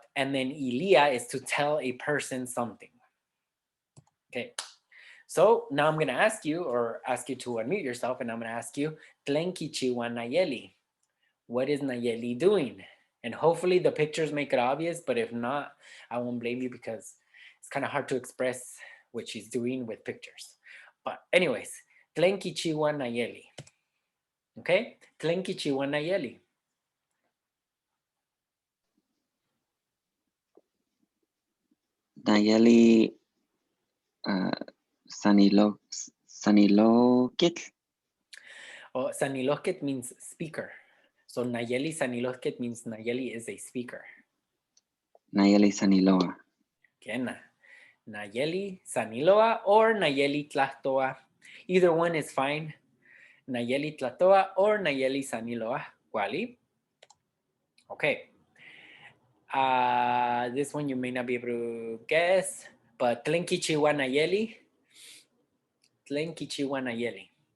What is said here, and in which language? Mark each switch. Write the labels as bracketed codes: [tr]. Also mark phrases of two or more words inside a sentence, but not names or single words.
[en] And then Illia is to tell a person something. Okay, so now I'm going to ask you to unmute yourself, and I'm going to ask you, Tlenkichiwa Nayeli. What is Nayeli doing? And hopefully the pictures make it obvious, but if not, I won't blame you, because it's kind of hard to express what she's doing with pictures. But anyways, [nhe] Tlenkichiwa Nayeli. Okay, Tlenkichiwa Nayeli. Nayeli Sanilokit. [en] Oh, Sanilosket means speaker. So Nayeli Sanilosket means Nayeli is a speaker. [nhe] Nayeli Saniloa. Kena. Nayeli Saniloa or Nayeli tlahtoa. [en] Either one is fine. [nhe] Nayeli tlahtoa or Nayeli Saniloa. Wali. Okay. [en] This one you may not be able to guess, but Tlenkichiwa Nayeli. [nhe] Tlenkichiwa Nayeli.